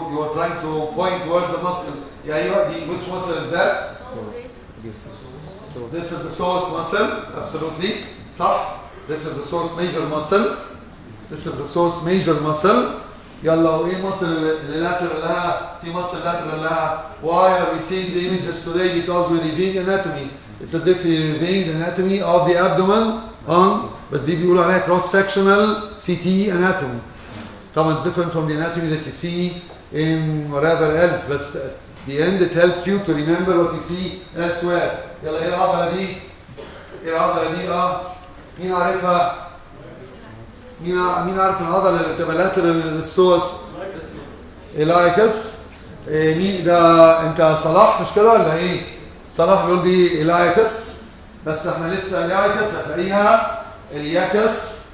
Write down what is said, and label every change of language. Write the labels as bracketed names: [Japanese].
[English] You're trying to point towards the muscle. Yeah, which muscle is that? This is the psoas muscle. Absolutely. [Arabic] صح. [English] This is the psoas major muscle. This is the psoas major muscle. [Arabic] يلا وايه muscle اللي lateral لها؟ في muscle lateral لها. [English] Why are we seeing the images today? Because we're reviewing anatomy. It's as if we're reviewing the anatomy of the abdomen on. [Arabic] بس دي بيقولوا عليها [English] cross sectional CT anatomy. [Arabic] طبعا [English] it's different from the anatomy that you see in whatever else. بس at the end it helps you to remember what you see elsewhere. [Arabic] يلا ايه العضله دي؟ ايه العضله دي؟ مين عارفها؟ مين عارف العضله اللي بتبقى لاترال للسوس؟ الايكس. مين ده؟ انت صلاح مش كده ولا ايه؟ صلاح بيقول دي الايكس، بس احنا لسه الايكس هتلاقيها الياكس.